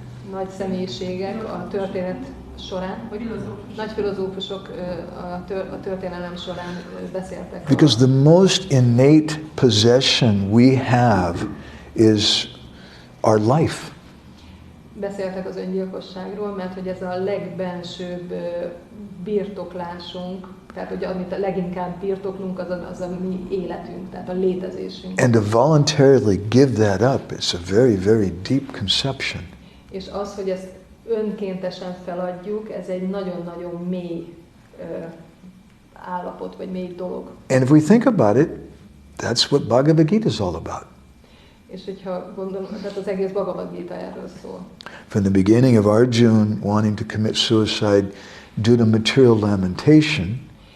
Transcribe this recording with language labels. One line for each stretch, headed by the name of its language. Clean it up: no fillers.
Hungarian: Nagy személyiségek a történet során, nagy filozófusok a történelem során beszéltek.
English: Because the most innate possession we have is our life.
Hungarian: Beszéltek az öngyilkosságról, mert hogy ez a legbensőbb birtoklásunk, tehát hogy amit leginkább birtoklunk, az a mi életünk, tehát a létezésünk.
English: And to voluntarily give that up, it's a very, very deep conception.
Hungarian: És az, hogy ezt önkéntesen feladjuk, ez egy nagyon-nagyon mély állapot, vagy mély dolog.
English: And if we think about it, that's what Bhagavad Gita is all about.
Hungarian: És hogyha gondolom, tehát az egész Bhagavad Gita erről szól.
English: From the beginning of Arjuna wanting to commit suicide due to material lamentation,